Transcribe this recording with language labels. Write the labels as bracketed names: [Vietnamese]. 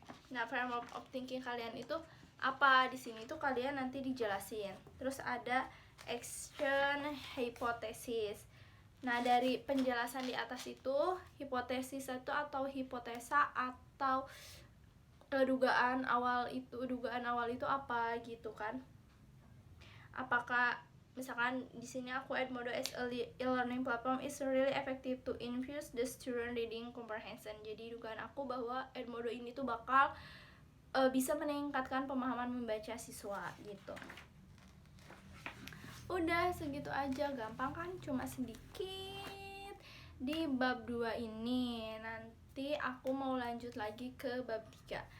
[Indonesian] Nah, [English] framework of thinking [Indonesian] kalian itu apa? Di sini tuh kalian nanti dijelasin. Terus ada action hypothesis. Nah, dari penjelasan di atas itu, hipotesis itu atau hipotesa atau dugaan awal itu apa gitu kan? Apakah misalkan di sini aku [English] Edmodo as a e-learning platform is really effective to infuse the student reading comprehension. [Indonesian] Jadi dugaan aku bahwa Edmodo ini tuh bakal bisa meningkatkan pemahaman membaca siswa gitu. Udah segitu aja, gampang kan, cuma sedikit. Di bab 2 ini nanti aku mau lanjut lagi ke bab 3.